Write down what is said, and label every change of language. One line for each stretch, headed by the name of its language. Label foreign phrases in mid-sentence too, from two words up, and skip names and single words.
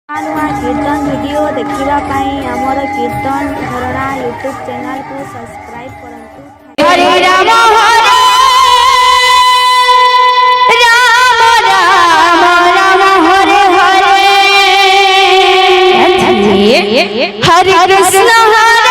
Odia: ନୂଆ କୀର୍ତ୍ତନ ଭିଡିଓ ଦେଖିବା ପାଇଁ ହମର କୀର୍ତ୍ତନ ଝରଣା
English: YouTube channel
Odia: କୁ ସବସ୍କ୍ରାଇବ କରନ୍ତୁ।
Sanskrit: हरे राम राम राम राम हरे हरे हरे कृष्ण